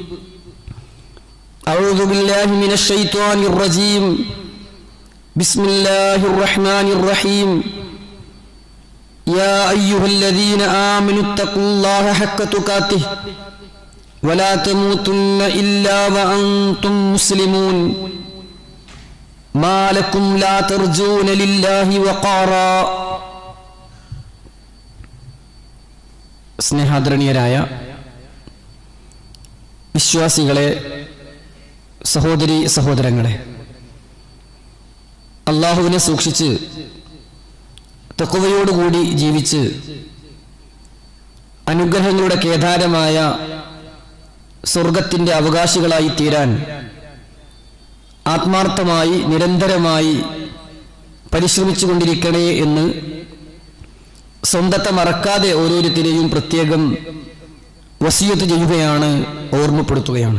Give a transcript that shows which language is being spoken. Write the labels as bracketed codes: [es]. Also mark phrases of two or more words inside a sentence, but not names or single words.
[ar] أعوذ بالله من الشيطان الرجيم بسم الله الرحمن الرحيم يا أيها الذين آمنوا اتقوا الله حق تقاته ولا تموتن إلا وأنتم مسلمون ما لكم لا ترجون لله وقارا സ്നേഹാദരണീയരായ [ml] വിശ്വാസികളെ, സഹോദരി സഹോദരങ്ങളെ, അള്ളാഹുവിനെ സൂക്ഷിച്ച് തഖ്വയോടുകൂടി ജീവിച്ച് അനുഗ്രഹങ്ങളുടെ കേദാരമായ സ്വർഗത്തിന്റെ അവകാശികളായി തീരാൻ ആത്മാർത്ഥമായി നിരന്തരമായി പരിശ്രമിച്ചുകൊണ്ടിരിക്കണേ എന്ന് സ്വന്തത്തെ മറക്കാതെ ഓരോരുത്തരെയും പ്രത്യേകം വസിയത്ത് ചെയ്യുകയാണ്, ഓർമ്മപ്പെടുത്തുകയാണ്.